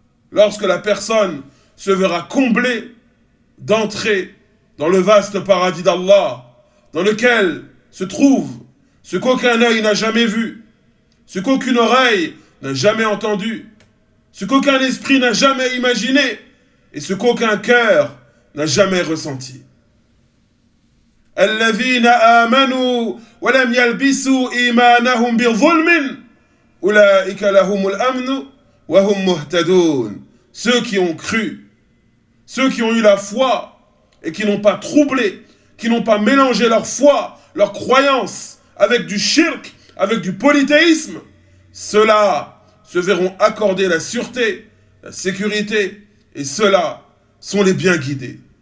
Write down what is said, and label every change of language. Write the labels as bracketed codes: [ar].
[fr] Lorsque la personne se verra comblée d'entrer dans le vaste paradis d'Allah, dans lequel se trouve ce qu'aucun œil n'a jamais vu, ce qu'aucune oreille n'a jamais entendu, ce qu'aucun esprit n'a jamais imaginé, et ce qu'aucun cœur n'a jamais ressenti. [ar] الذين آمنوا ولم يلبسوا إيمانهم بظلم أولئك لهم الأمن وهم مهتدون. [fr] Ceux qui ont cru, ceux qui ont eu la foi et qui n'ont pas troublé, qui n'ont pas mélangé leur foi, leur croyance avec du shirk, avec du polythéisme, ceux-là se verront accorder la sûreté, la sécurité, et ceux-là sont les bien guidés.